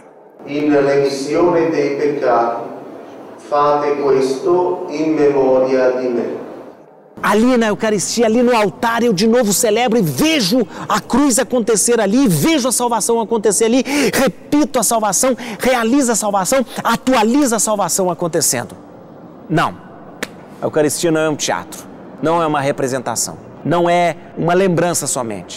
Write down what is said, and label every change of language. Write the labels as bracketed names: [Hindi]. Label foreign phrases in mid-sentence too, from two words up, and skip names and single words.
[Italian] In remissione dei peccati, fate questo in memoria di me. [Portuguese] Ali na Eucaristia, ali no altar, eu de novo celebro e vejo a cruz acontecer ali, vejo a salvação acontecer ali, repito a salvação, realizo a salvação, atualizo a salvação acontecendo. Não, a Eucaristia não é um teatro, não é uma representação, não é uma lembrança somente.